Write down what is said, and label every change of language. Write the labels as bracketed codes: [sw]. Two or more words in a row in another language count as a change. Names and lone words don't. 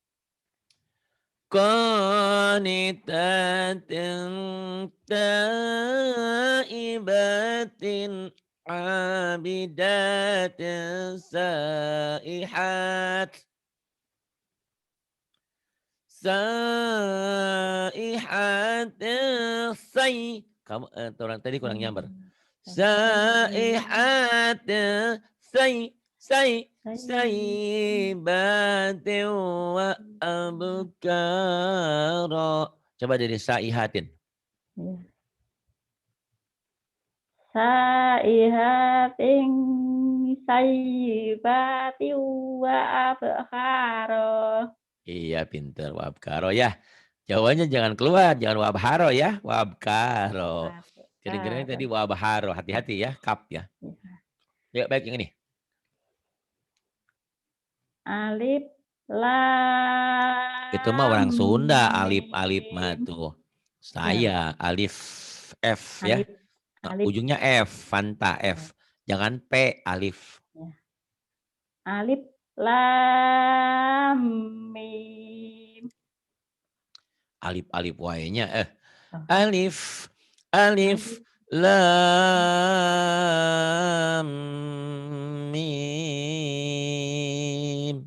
[ar] قانتات تائبات عابدات سائحات. [id] Saihatin kamu orang tadi kurang nyamber. [ar] سائحات ثيبات وأبكارا. [id] Coba dari saihatin. Ya. [ar] سائحات ثيبات وأبكارا. [id] Iya, pinter. Wabkaro ya. Jawabannya jangan keluar, jangan wabharo ya. Wabkaro. Kedengarannya tadi Abkara. wabharo. Hati-hati ya, kap ya. Ya, baik yang ini. [ar] ألف لام [id] Itu mah orang Sunda, alif mah mim. tuh. Ya, Saya alif F ya. alif Nah, alif ujungnya F, Fanta F. Jangan P, alif. ya. [ar] ألف لام ميم. [id] Alif Y-nya Oh, [ar] ألف ألف [id] alif [ar] لام ميم.